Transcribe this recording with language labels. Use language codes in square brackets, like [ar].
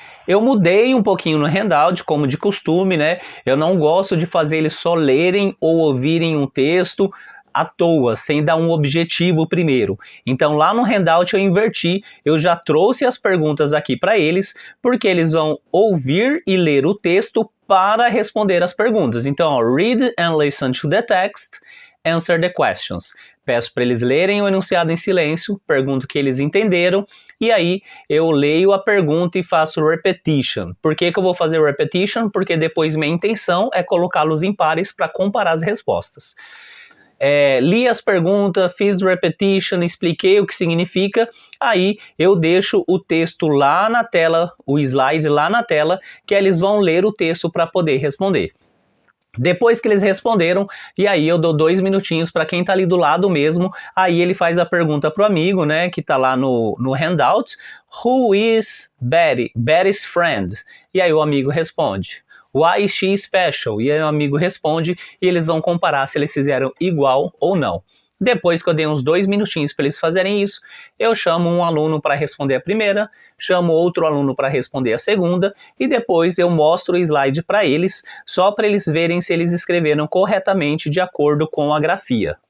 [pt] Eu mudei um pouquinho no handout, como de costume, né? Eu não gosto de fazer eles só lerem ou ouvirem um texto. à toa, sem dar um objetivo primeiro. Então lá no handout eu inverti, eu já trouxe as perguntas aqui para eles, porque eles vão ouvir e ler o texto para responder as perguntas. Então, ó, [en] read and listen to the text, answer the questions. [pt] Peço para eles lerem o enunciado em silêncio, pergunto o que eles entenderam, e aí eu leio a pergunta e faço repetition. Por que eu vou fazer repetition? Porque depois minha intenção é colocá-los em pares para comparar as respostas. Li as perguntas, fiz repetition, expliquei o que significa, aí eu deixo o texto lá na tela, o slide lá na tela, que eles vão ler o texto para poder responder. Depois que eles responderam, e aí eu dou 2 minutinhos para quem tá ali do lado mesmo, aí ele faz a pergunta pro amigo, né, que tá lá no handout, [en] Who is Betty? Betty's friend. [pt] E aí o amigo responde, [en] Why is she special? [pt] E aí o amigo responde, e eles vão comparar se eles fizeram igual ou não. Depois que eu dei uns 2 minutinhos para eles fazerem isso, eu chamo um aluno para responder a primeira, chamo outro aluno para responder a segunda, e depois eu mostro o slide para eles, só para eles verem se eles escreveram corretamente de acordo com a grafia.